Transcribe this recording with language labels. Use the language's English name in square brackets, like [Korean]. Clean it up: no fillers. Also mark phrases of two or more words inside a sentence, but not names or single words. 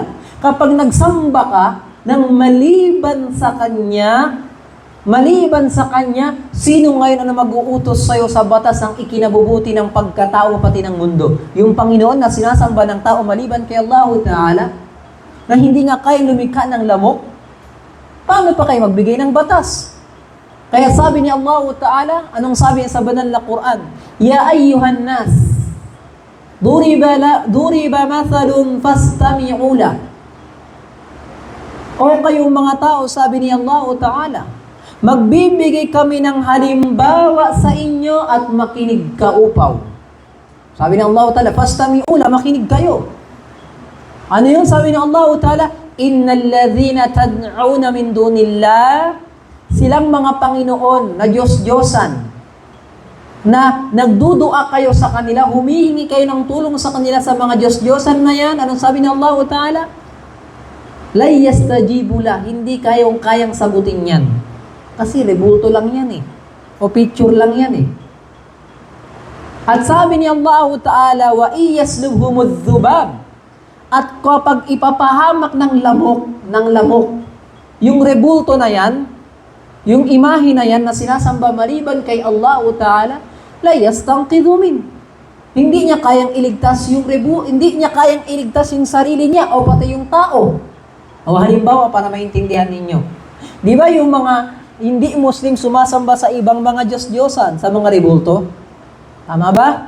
[Filipino] Kapag nagsamba ka ng maliban sa Kanya, sino ngayon ang mag-uutos sa'yo sa batas ang ikinabubuti ng pagkatao pati ng mundo? Yung Panginoon na sinasamba ng tao maliban kay Allah Ta'ala, na hindi nga kayo lumikha ng lamok, paano pa kayo magbigay ng batas? Kaya sabi ni Allah Ta'ala, anong sabi sa banal na Quran? [Arabic] يا أيها الناس ضرب مثل فاستمعوا له. [Filipino] O kayong mga tao, sabi ni Allah Ta'ala, magbibigay kami ng halimbawa sa inyo at makinig ka upaw. Sabi ni Allah Ta'ala, [Arabic] فاستمعوا له, [Filipino] makinig kayo. Ano yun? Sabi ni Allah Ta'ala, [Arabic] إن الذين تدعون من دون الله, [Filipino] silang mga Panginoon na Diyos-Diyosan, na nagdudua kayo sa kanila, humihingi kayo ng tulong sa kanila sa mga Diyos-Diyosan na yan. Anong sabi ng Allah Ta'ala? [Arabic] لا يستجيبوا له, [Filipino] hindi kayang sagutin yan. Kasi rebulto lang yan eh. O picture lang yan eh. At sabi ni Allah Ta'ala, [Arabic] وإن يسلبهم الذباب, [Filipino] at kapag ipapahamak ng lamok, yung rebulto na yan, yung imahe na yan na sinasamba maliban kay Allah Ta'ala, [Arabic] لا يستنقذوه منه. [Filipino] Hindi niya kayang iligtas hindi niya kayang iligtas yung sarili niya o pati yung tao. O halimbawa, para maintindihan ninyo. Di ba yung mga hindi Muslim sumasamba sa ibang mga Diyos-Diyosan, sa mga rebulto? Tama ba?